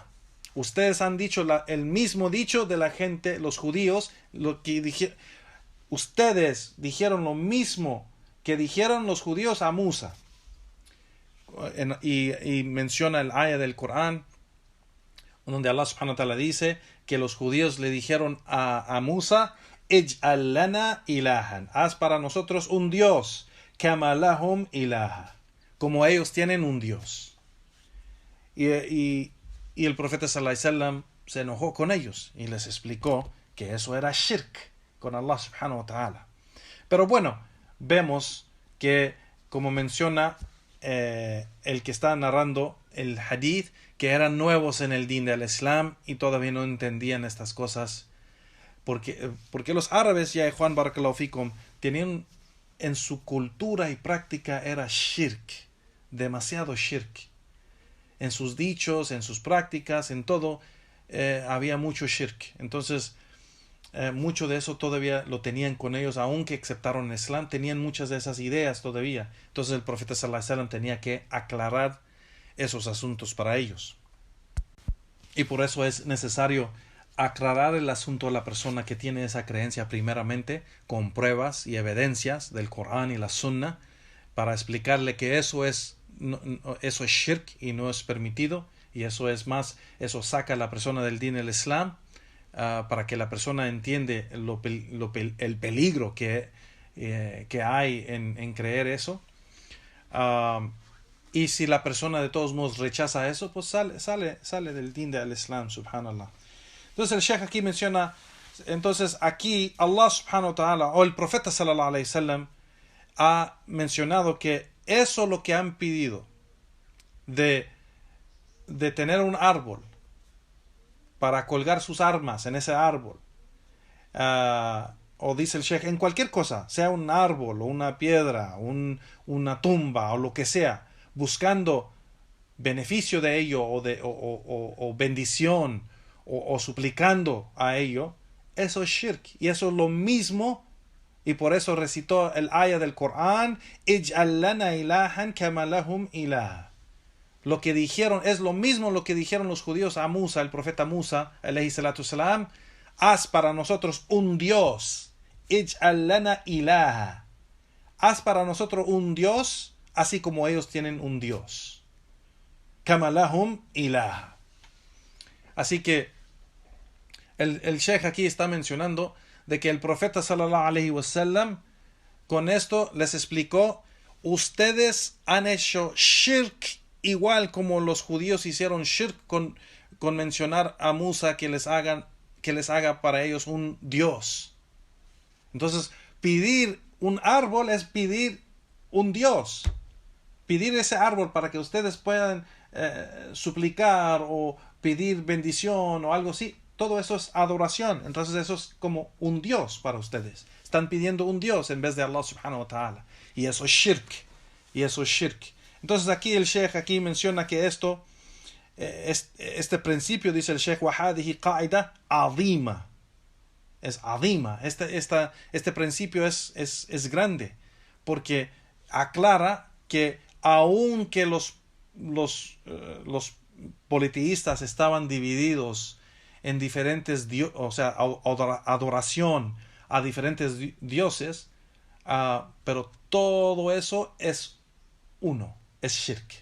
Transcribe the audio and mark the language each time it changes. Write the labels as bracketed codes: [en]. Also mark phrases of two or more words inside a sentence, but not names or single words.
[es] Ustedes han dicho el mismo dicho de la gente, los judíos, ustedes dijeron lo mismo que dijeron los judíos a Musa. Y menciona el ayah del Corán donde Allah [ar] سبحانه وتعالى [es] dice que los judíos le dijeron a Musa: [ar] اجعل لنا إلها, [es] haz para nosotros un Dios, [ar] كما لهم إله, [es] como ellos tienen un Dios. Y el profeta [ar] صلى الله عليه وسلم [es] se enojó con ellos y les explicó que eso era shirk con Allah [ar] سبحانه وتعالى. [es] Pero bueno, vemos que, como menciona el que está narrando el hadith, que eran nuevos en el din del Islam y todavía no entendían estas cosas. Porque los árabes, ya Juan [ar] بارك الله فيكم, [es] tenían en su cultura y práctica era shirk, demasiado shirk. En sus dichos, en sus prácticas, en todo, había mucho shirk. Entonces, mucho de eso todavía lo tenían con ellos, aunque aceptaron el Islam, tenían muchas de esas ideas todavía. Entonces el profeta [ar] صلى الله عليه وسلم [es] tenía que aclarar esos asuntos para ellos. Y por eso es necesario aclarar el asunto a la persona que tiene esa creencia primeramente con pruebas y evidencias del Corán y la Sunna, para explicarle que eso es shirk y no es permitido, y eso saca a la persona del din del Islam, para que la persona entiende el peligro que hay en creer eso. Y si la persona de todos modos rechaza eso, pues sale del din del Islam, subhanallah. Entonces el Sheikh aquí menciona, entonces aquí Allah [ar] سبحانه وتعالى, [es] o el profeta [ar] صلى الله عليه وسلم, [es] ha mencionado que eso lo que han pedido de tener un árbol para colgar sus armas en ese árbol, o dice el Sheikh, en cualquier cosa, sea un árbol o una piedra, una tumba o lo que sea, buscando beneficio de ello o bendición o suplicando a ello, eso es shirk, y eso es lo mismo. Y por eso recitó el ayah del Corán, [ar] اجعل لنا إلها كما لهم إله. [es] Lo que dijeron es lo mismo lo que dijeron los judíos a Musa, el profeta Musa, [ar] عليه الصلاة والسلام, [es] haz para nosotros un Dios, [ar] اجعل لنا إلها. [es] Haz para nosotros un Dios, así como ellos tienen un Dios. [ar] كما لهم إله. [es] Así que el Sheikh aquí está mencionando de que el profeta [ar] صلى الله عليه وسلم [es] con esto les explicó, ustedes han hecho shirk igual como los judíos hicieron shirk con mencionar a Musa que les haga para ellos un Dios. Entonces, pedir un árbol es pedir un Dios. Pedir ese árbol para que ustedes puedan suplicar o pedir bendición o algo así, todo eso es adoración. Entonces eso es como un Dios para ustedes. Están pidiendo un Dios en vez de Allah [ar] سبحانه وتعالى. [es] Y eso es shirk. Entonces aquí el Sheikh aquí menciona que este principio, dice el Sheikh, [ar] وَهَذِهِ قَاعِدَةٌ عَظِيمَةٌ. [es] Es azima. Este principio es grande, porque aclara que aunque los politeístas estaban divididos en diferentes adoración a diferentes dioses, pero todo eso es uno, es shirk.